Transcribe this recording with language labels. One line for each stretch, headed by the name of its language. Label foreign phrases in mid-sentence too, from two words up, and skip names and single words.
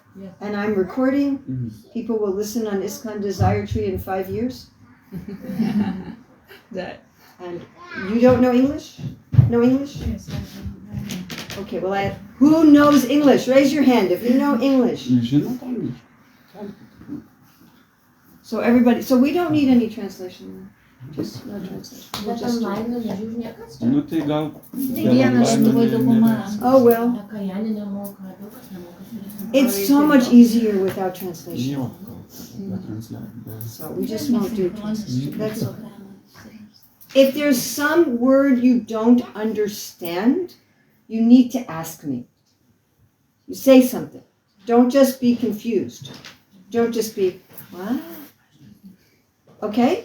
English: Yes. and I'm recording. Mm-hmm. People will listen on ISKCON Desire Tree in 5 years. That. And you don't know English? No English? Yes, I know. Okay, well, who knows English? Raise your hand if you know English.
Lithuanian: Jūs žinot angliškai?
English: So everybody, so we don't need any translation. Just no translation. We'll
Lithuanian: Bet
English: just do online it.
Lithuanian: nežiūri niekas. Nu tai gal... Vienas Lietuvoj dauguma.
English: Oh well,
Lithuanian: Kajanė nemoka, daug kas nemoka.
English: it's so much easier without translation.
Lithuanian: Jo, gal translate.
English: So we just won't do translation. That's okay. If there's some word you don't understand, you need to ask me. You say something. Don't just be confused. Don't just be, what? Okay?